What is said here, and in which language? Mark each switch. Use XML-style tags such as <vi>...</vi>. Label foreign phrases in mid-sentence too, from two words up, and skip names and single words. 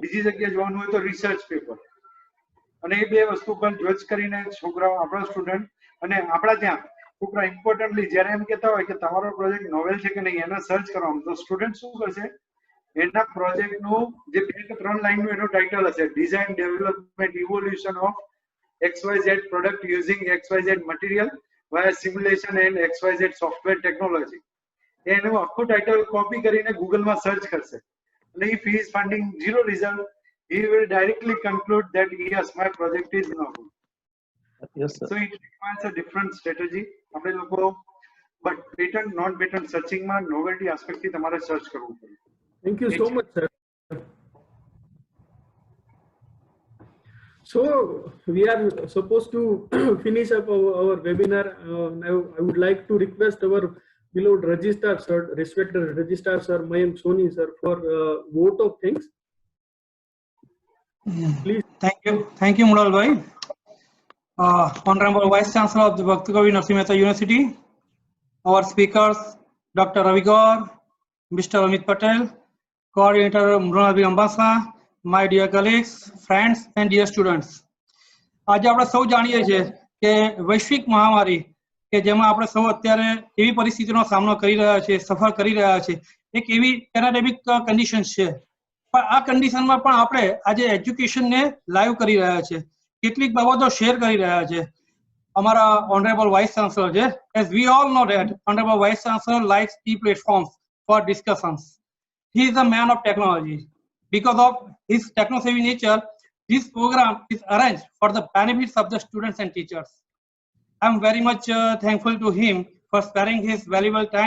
<gu>બીજી જગ્યાએ જોવાનું હોય તો રિસર્ચ પેપર, અને એ બે વસ્તુ પર જજ કરીને છોકરાઓ આપણા સ્ટુડન્ટ અને આપણા ત્યાં છોકરા ઇમ્પોર્ટન્ટલી જ્યારે એમ કહેતા હોય કે તમારો પ્રોજેક્ટ નોવેલ છે કે નહીં એને સર્ચ કરવાનું, તો સ્ટુડન્ટ શું કરશે એના પ્રોજેક્ટનું જે 2 કે 3 લાઈનનું એનું ટાઇટલ હશે</gu> <en>design development evolution of XYZ product using XYZ material via simulation and XYZ software technology.</en> <gu>એનું આખું ટાઇટલ કોપી કરીને ગૂગલમાં સર્ચ કરશે અને</gu> <en>if he is finding zero result, he will directly conclude that yes, my project is no good. Yes, sir. So it requires a different strategy.</en> <gu>આપણે લોકો</gu> <en>but patent non patent searching</en> <gu>માં</gu> <en>novelty aspect</en> <gu>થી તમારે સર્ચ કરવું પડે.</gu> <en>Thank you so much, sir. So we are supposed to finish up our webinar. I would like to request our beloved registrar sir, respected registrar sir Mayank Soni sir, for vote of thanks. Please. Thank you, Murad Bhai. Honorable Vice Chancellor of the Bhakti Kavi Narsingh Mehta University, our speakers, Dr. Ravi Gaur, Mr. Amit Patel, Coordinator Mrunal Bhai Ambasa, my dear colleagues, friends and dear students.</en> <gu>આજે આપણે સૌ જાણીએ છીએ કે વૈશ્વિક મહામારી કે જેમાં આપણે સૌ અત્યારે એવી પરિસ્થિતિનો સામનો કરી રહ્યા છે, સફર કરી રહ્યા છે, એક એવી</gu> <en>pandemic conditions</en> <gu>છે. પણ આ કન્ડિશનમાં પણ આપણે આજે એજ્યુકેશનને લાઈવ કરી રહ્યા છે, કેટલીક બાબતો શેર કરી રહ્યા છે. અમારા</gu> <en>honorable vice chancellor</en> <gu>છે,</gu> <en>as we all know that honorable vice chancellor likes e-platforms for discussions. He is a man of technology. Because of his techno-savvy nature, this program is arranged for the benefits of the students and teachers. I am very much thankful to him for sparing his valuable time.</en>